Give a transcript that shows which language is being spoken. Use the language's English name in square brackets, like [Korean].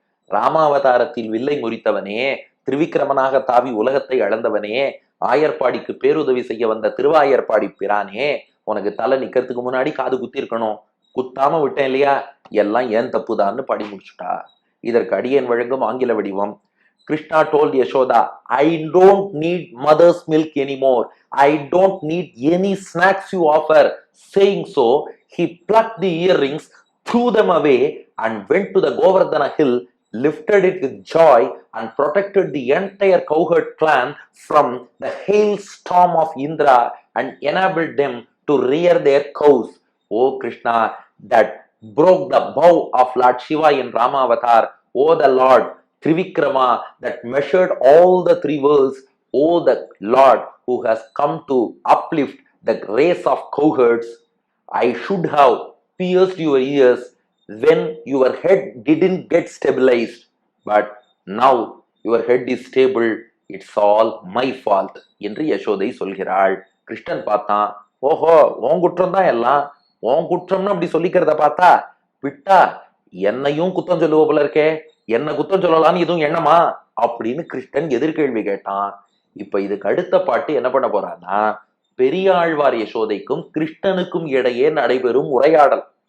[Tamil] ராமாவதாரத்தில் வில்லை முறித்தவனே, திருவிக்கிரமனாக தாவி உலகத்தை அளந்தவனே, ஆயர்பாடிக்கு பேருதவி செய்ய வந்த திருவாயர்பாடி பிரானே, உனக்கு தலை நிக்கிறதுக்கு முன்னாடி காது குத்தி இருக்கணும், குத்தாம விட்டேன் இல்லையா, எல்லாம் ஏன் தப்புதான்னு பாடி முடிச்சுட்டா. இதற்கு அடியேன் வழங்கும் ஆங்கில வடிவம். [English] Krishna told Yashoda, I don't need mother's milk anymore. I don't need any snacks you offer. Saying so, he plucked the earrings, threw them away, and went to the Govardhana hill, lifted it with joy, and protected the entire cowherd clan from the hailstorm of Indra, and enabled them to rear their cows. Oh Krishna, that broke the bow of Lord Shiva in Ramavatar. Oh the Lord Trivikrama, that measured all the 3 worlds. Oh the Lord who has come to uplift the race of cowherds, I should have pierced your ears when your head didn't get stabilized, but now your head is stable, it's all my fault [Tamil] என்று யசோதை சொல்கிறாள். கிருஷ்ணன் பார்த்தான், ஓஹோ உன் குற்றம் தான் எல்லாம், உன் குற்றம்னு அப்படி சொல்லிக்கிறத பார்த்தா விட்டா என்னையும் குத்தம் சொல்லுவ போல இருக்கே, என்ன குத்தம் சொல்லலான்னு எதுவும் எண்ணமா அப்படின்னு கிருஷ்ணன் எதிர்கேள்வி கேட்டான். இப்ப இதுக்கு அடுத்த பாட்டு என்ன பண்ண போறான்னா, பெரியாழ்வார் யசோதைக்கும் கிருஷ்ணனுக்கும் இடையே நடைபெறும் உரையாடல்.